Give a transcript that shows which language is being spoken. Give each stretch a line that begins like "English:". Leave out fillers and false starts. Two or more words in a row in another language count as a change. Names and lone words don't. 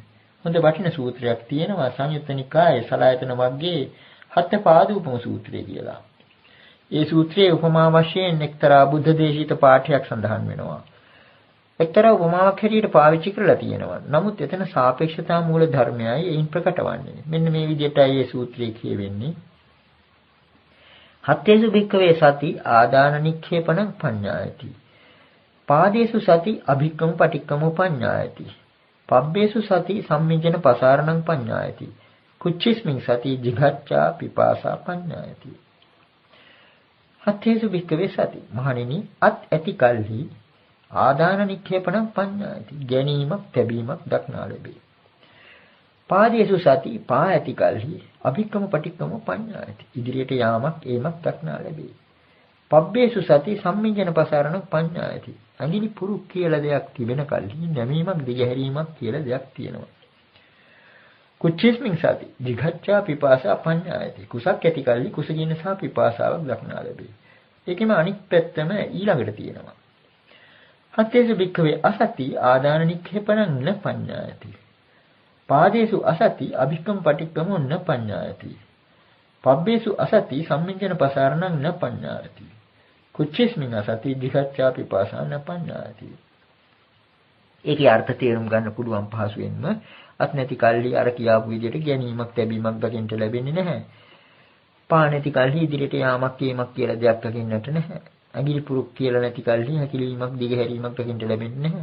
Sinhala: හොඳ වටින සූත්‍රයක් තියෙනවා සංයුත්ත නිකායේ සලායතන වර්ගයේ හත් පාදූපම සූත්‍රය කියලා. ඒ සූත්‍රයේ උපමා වශයෙන් එක්තරා බුද්ධ දේශිත පාඨයක් සඳහන් වෙනවා. එක්තරා උපමාවක් හැටියට පාවිච්චි කරලා තියෙනවා. නමුත් එතන සාපේක්ෂතා මූල ධර්මයයි එයින් ප්‍රකට වන්නේ. මෙන්න මේ විදිහටයි මේ සූත්‍රයේ කියවෙන්නේ.
Pali: හත්තේසු භික්ඛවේ සති ආදාන නික්ඛේපණං පඤ්ඤායති. පාදේසු සති අභික්කම පටික්කම පඤ්ඤායති. පබ්බේසු සති සම්මිජන පසාරණං පඤ්ඤායති. කුච්චිස්මින් සති jigaccha pipasa පඤ්ඤායති. හත්තේසු භික්ඛවේ සති
Sinhala: මහණෙනි අත් ඇති කල්හි
Pali: ආදාන නික්ඛේපණං පඤ්ඤායති.
Sinhala: ගැනීමක් තැබීමක් දක්නා ලැබේ.
Pali: පාදේසු සති
Sinhala: පා ඇති කල්හි
Pali: අභික්කම පටික්කම පඤ්ඤායති.
Sinhala: ඉදිරියට යාමක් ඒමක් දක්නා ලැබේ.
Pali: පබ්බේසු සති සම්මිජන පසාරණං පඤ්ඤායති.
Sinhala: අඟිලි පුරුක් කියලා දෙයක් තිබෙන කල්හි නැමීමක් දිගහැරීමක් කියලා දෙයක් තියෙනවා.
Pali: කුච්චිස්මින් සති jigaccha pipasa පඤ්ඤායති.
Sinhala: කුසක් ඇති කල්හි කුසගින්න සහ පිපාසාවක් දක්නා ලැබේ. ඒකෙම අනික් පැත්තම ඊළඟට තියෙනවා.
Pali: හත්තේසු භික්ඛවේ අසති ආදාන නික්ඛේපණං න පඤ්ඤායති. පාදේසු අසති අභික්කම පටික්කම න පඤ්ඤායති. පබ්බේසු අසති සම්මිජන පසාරණං න පඤ්ඤායති. කුච්චිස්මින් අසති jigaccha pipasa න පඤ්ඤායති.
Sinhala: ඒකේ අර්ථ තේරුම් ගන්න පුළුවන් පහසුවෙන්ම අත් නැති කල්හි අර කියාපු විදිහට ගැනීමක් ලැබීමක් දකින්න ලැබෙන්නේ නැහැ. පා නැති කල්හි ඉදිරියට යාමක් කීමක් කියලා දෙයක් දකින්නට නැහැ. අඟිලි පුරුක් කියලා නැති කල්හි හැකිලීමක් දිගහැරීමක් දකින්න ලැබෙන්නේ නැහැ.